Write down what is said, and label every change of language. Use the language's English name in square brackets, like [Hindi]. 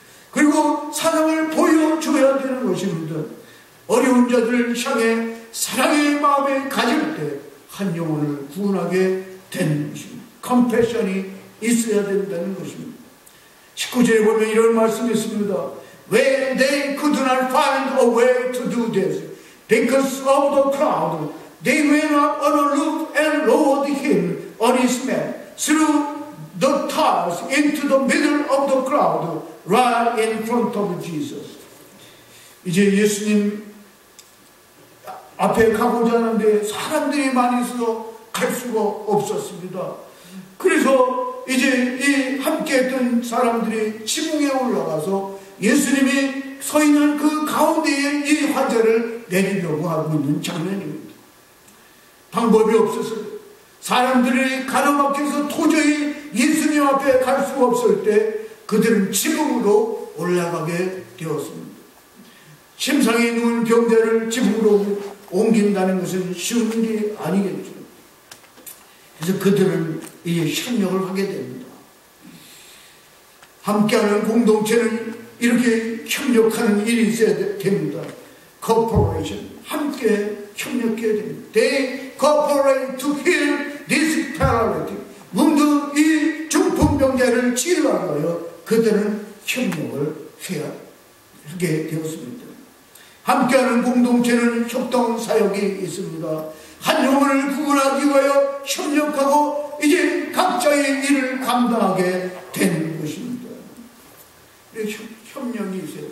[Korean] 그리고 사랑을 보여줘야 되는 것입니다. 어려운 자들을 향해 사랑의 마음을 가질 때 한 영혼을 구원하게 되는 것입니다. 컴패션이 있어야 된다는 것입니다. 19절에 보면 이런 말씀이 있습니다. [English] When they could not find a way to do this because of the crowd, they went up on a roof and lowered him on his mat through the tiles into the middle of the crowd right in front of Jesus. [Korean] 이제 예수님 앞에 가고자 하는데 사람들이 많이 있어서 갈 수가 없었습니다. 그래서 이제 이 함께했던 사람들이 지붕에 올라가서 예수님이 서 있는 그 가운데에 이 환자를 내리려고 하고 있는 장면입니다. 방법이 없었어요. 사람들이 가로막혀서 도저히 예수님 앞에 갈 수가 없을 때 그들은 지붕으로 올라가게 되었습니다. 심상에 누운 병자를 지붕으로 옮긴다는 것은 쉬운 일이 아니겠죠. 그래서 그들은 이 협력을 하게 됩니다. 함께하는 공동체는 이렇게 협력하는 일이 있어야 됩니다. Cooperation. 함께 협력해야 됩니다. [English] They cooperate to heal this paralytic. [Korean] 문득 이 중풍병자를 치료하기 위하여 그들은 협력을 해야 하게 되었습니다. 함께하는 공동체는 협동 사역이 있습니다. 한 영혼을 구원하기 위하여 협력하고 이제 각자의 일을 감당하게 되는 것입니다. 협력이 있어요.